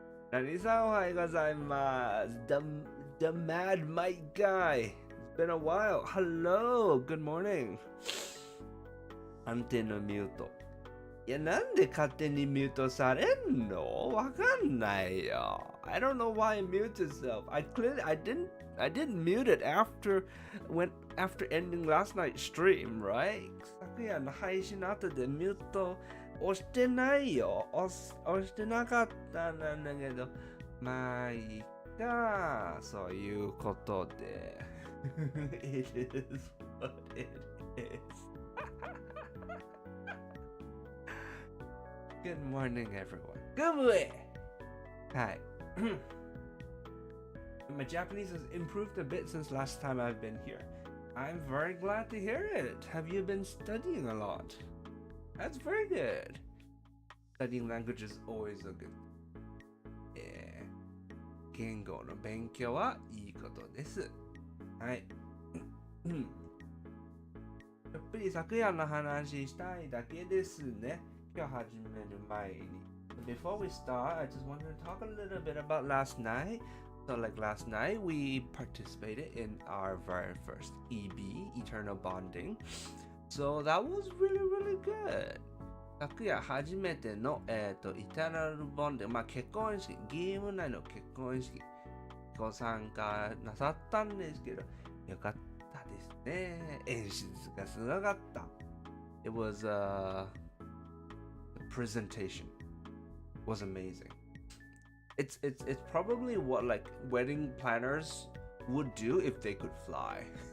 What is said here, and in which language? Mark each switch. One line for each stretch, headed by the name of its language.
Japanese: 何さんおはようございます。
English: The Mad Mike Guy. It's been a while. Hello. Good morning.
Japanese: 安定のミュート。いや、なんで勝手にミュートされんの？わかんないよ。
English: I don't know why it mutes itself. I didn't mute it after ending last night's stream, right?
Japanese: 昨夜の配信の後でミュート押してないよ。押してなかったんだけど、まあいいか。そういうことで。
English: It is what it is. Good morning, everyone. Good morning. Hi. My Japanese has improved a bit since last time I've been here. I'm very glad to hear it. Have you been studying a lot? That's very good. Studying language is always a good.
Japanese: 言語の勉強はいいことです。はい。やっぱり昨夜の話したいだけですね。今日始める前に。
English: Before we start, I just wanted to talk a little bit about last night. So like last night, we participated in our very first EB, Eternal Bonding. So that was really, really good.
Japanese: 昨夜初めての、Eternal Bonding、結婚式、ゲーム内の結婚式ご参加なさったんですけど、よかったですね。演出がすごかった。
English: It was the presentation was amazing. It's probably what like wedding planners would do if they could fly.